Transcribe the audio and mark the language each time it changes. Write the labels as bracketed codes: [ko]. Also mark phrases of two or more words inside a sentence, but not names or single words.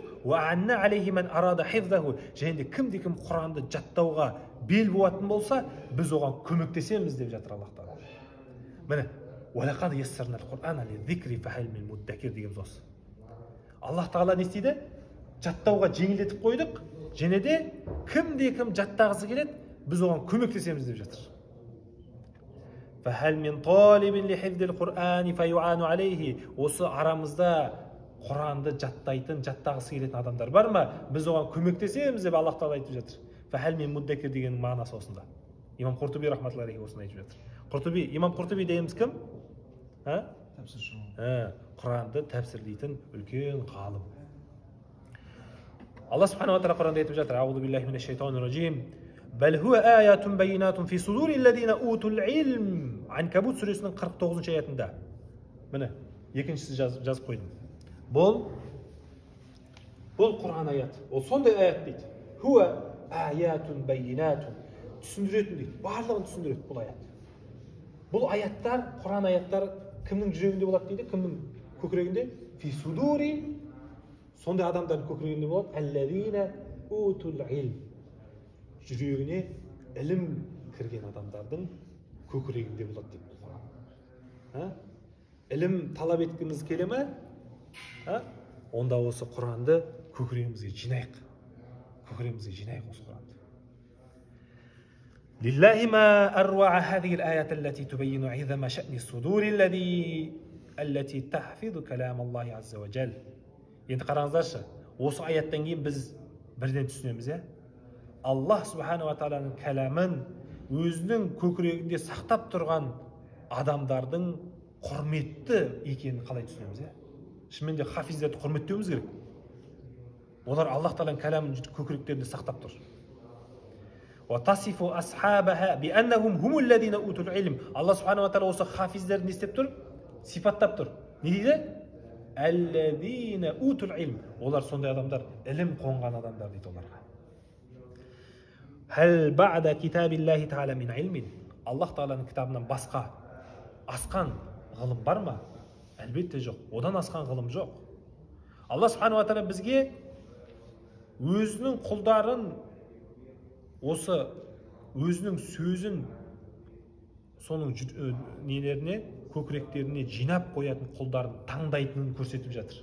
[ar] وأعان عليه من أراد حفظه, [kk] және де кім Құранды жаттауға бел буатын болса, біз оған көмектесеміз деп жатыр Аллах Тағала. Міне, [ar] ولقد يسرنا القرآن للذكر فهل من مدكر [kk] дегеніміз осы. Аллах Тағала не істейді? Жаттауға жеңілдетіп қойдық, және де кім жаттағысы келеді, біз оған көмектесеміз деп жатыр. [ar] فهل من طالب لحفظ القرآن فيعان عليه, [kk] осы арамызда Құранды жаттайтын, жаттағысы келетін адамдар бар ма? Біз оған көмектесеміз деп Аллах Тағала айтып жатыр. [ar] فهل من مدكر [kk] дегеннің мағынасы осында. Имам Құртуби [ar] رحمة الله عليه [kk] осыны айтып жатыр. Имам Құртуби дегеніміз кім? Құранды тәпсірлейтін үлкен ғалым. Алла субханала тағала Құранда айтып жатыр. [ar] أعوذ بالله من الشيطان الرجيم. بل هو آية بينة في صدور الذين أوتوا العلم. [kk] Анкабут сүресінің 49-шы аятында. Міне, екіншісі жазып қойдым. Бұл Құран аят. Ол сондай аят дейді. [ar] هو آية بينة. [kk] Түсіндіретін дейді. Барлығын түсіндіреді бұл аят. Бұл аяттар, Құран аяттары кімнің жүрегінде болады дейді? Кімнің көкірегінде? [ar] في صدور. [kk] Сондай адамдардың көкірегінде болады. [ar] الذين أوتوا العلم. [kk] Жүрегіне ілім кірген адамдардың көкірегінде болады деп Құран. Ілім талап еткіміз келе ме? Онда осы Құранды көкірегімізге жинайық. Осы Құранды. [ar] لله ما أروع هذه الآية التي تبين عظم شأن الصدور التي تحفظ كلام الله عز وجل. [kk] Енді қараңыздаршы, осы аяттан кейін біз бірден түсінеміз, Аллах субханала тағаланың кәламын өзінің көкірегінде сақтап тұрған адамдардың құрметті екенін қалай түсінеміз? Шынымен де хафиздерді құрметтеуіміз керек. Олар Аллах тағаланың кәламын көкіректерінде сақтап тұр. [ar] وتصف أصحابها بأنهم هم الذين أوتوا العلم. [kk] Алла субханала тағала осы хафиздерді не істеп тұр? Сипаттап тұр. Не дейді? [ar] الذين أوتوا العلم. [kk] Олар сондай адамдар, ілім қонған адамдар дейді оларға. [ar] هل بعد كتاب الله تعالى من علم. [kk] Аллах Тағаланың кітабынан басқа асқан ғылым бар ма? Әлбетте жоқ. Одан асқан ғылым жоқ. Алла субханала тағала бізге өзінің құлдарын осы өзінің сөзін соның нелеріне, көкіректеріне жинап қоятын құлдарын таңдайтынын көрсетіп жатыр.